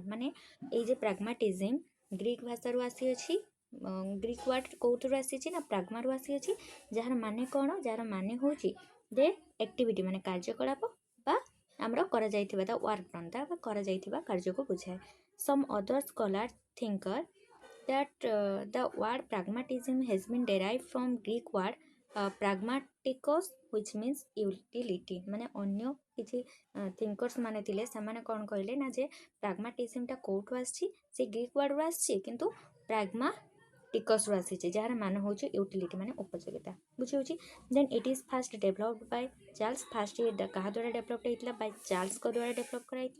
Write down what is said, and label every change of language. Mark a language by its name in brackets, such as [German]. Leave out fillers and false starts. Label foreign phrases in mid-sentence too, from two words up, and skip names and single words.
[Odia] ମାନେ ଏଇ ଯେ ପ୍ରାଗ୍ମାଟିଜିମ୍ ଗ୍ରୀକ୍ ଭାଷାରୁ ଆସିଅଛି, [English] Greek word [Odia] କେଉଁଥିରୁ ଆସିଛି ନା ପ୍ରାଗ୍ମାରୁ ଆସିଅଛି, ଯାହାର ମାନେ କ'ଣ, ଯାହାର ମାନେ ହେଉଛି ଯେ ଆକ୍ଟିଭିଟି ମାନେ କାର୍ଯ୍ୟକଳାପ ବା ଆମର କରାଯାଇଥିବା [English] the work done [Odia] ବା କରାଯାଇଥିବା କାର୍ଯ୍ୟକୁ ବୁଝାଏ। [English] some other scholar thinker that the word pragmatism has been derived from Greek word pragmaticos which means utility। [Odia] ମାନେ ଅନ୍ୟ କିଛି ଥିଙ୍କର୍ସ ମାନେ ଥିଲେ, ସେମାନେ କ'ଣ କହିଲେ ନା ଯେ ପ୍ରାଗ୍ମାଟିଜିମ୍ଟା କେଉଁଠୁ ଆସିଛି, ସେ [English] Greek wordରୁ [Odia] ଆସିଛି, କିନ୍ତୁ ପ୍ରାଗ୍ମାଟିକସ୍ରୁ ଆସିଛି, ଯାହାର ମାନେ ହେଉଛି ୟୁଟିଲିଟି ମାନେ ଉପଯୋଗିତା। ବୁଝିହେଉଛି। [English] then it is first developed by Charles. [Odia] ଫାଷ୍ଟ କାହା ଦ୍ୱାରା ଡେଭଲପ୍ ହେଇଥିଲା, ବାଇ ଚାର୍ଲ୍ସଙ୍କ ଦ୍ୱାରା ଡେଭଲପ୍ କରାଯାଇଥିଲା।